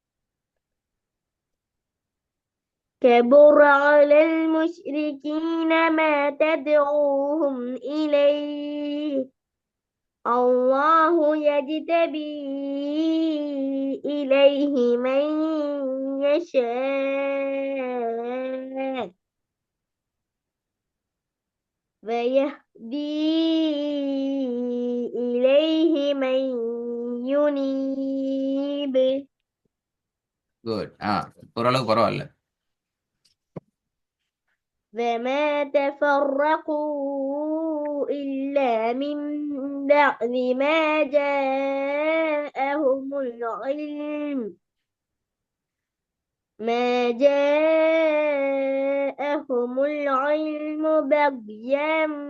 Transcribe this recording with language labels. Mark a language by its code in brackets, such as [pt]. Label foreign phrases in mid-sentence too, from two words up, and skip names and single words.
[ar] كبر على المشركين ما تدعوهم إليه الله يجتبي إليه من يشاء ويهدي إليه من ينيب. [ta] குட். ஓரளவுக்கு பரவாயில்ல. [ar] وما تفرقوا إلا من بعد ما جاءهم العلم بغيا